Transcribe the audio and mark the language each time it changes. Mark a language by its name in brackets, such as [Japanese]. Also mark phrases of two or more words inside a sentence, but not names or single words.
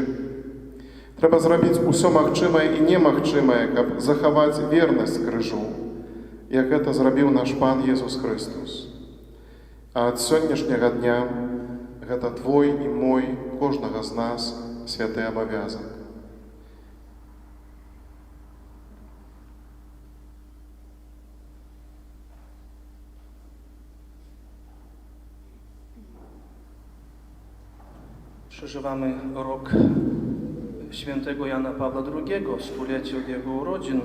[Belarusian] Трэба зрабіць усё магчымае і немагчымае, каб захаваць вернасць крыжу, як гэта зрабіў наш Пан Езус Хрыстос. А ад сённяшняга дня гэта твой і мой, кожнага з нас, святы абавязак. [Polish] Przeżywamy rok świętego Jana Pawła II, stulecie od jego urodzin.